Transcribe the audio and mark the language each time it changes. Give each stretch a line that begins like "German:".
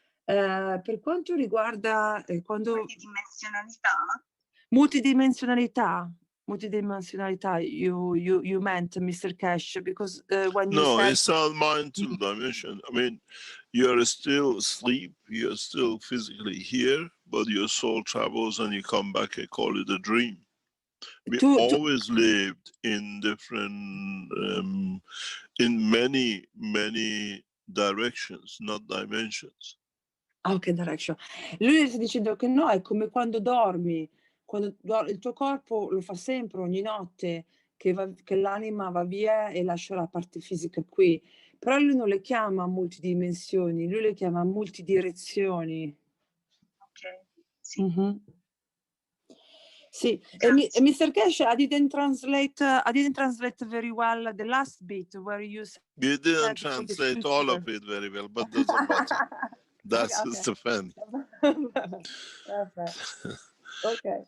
Italian: Per quanto riguarda quando multidimensionalità,
English: you meant,
Italian: Mr.
English: Keshe, because when you No, said it's not mindful dimension. I mean, you're still asleep, you're still physically here, but your soul travels and you come back and call it a dream. We always lived in different, in many directions, not dimensions. Ok, direction.
Italian: Lui sta dicendo che no, è come quando dormi, il tuo corpo lo fa sempre, ogni notte, che l'anima va via e lascia la parte fisica qui. Però lui non le chiama multidimensioni, lui le chiama multidirezioni. Ok, sì. Mm-hmm. Sì, e Mr.
English: Keshe, I didn't translate very well the last bit where you said... You didn't translate all of it very well, but doesn't matter. That's okay. Stefan. Perfect. Okay.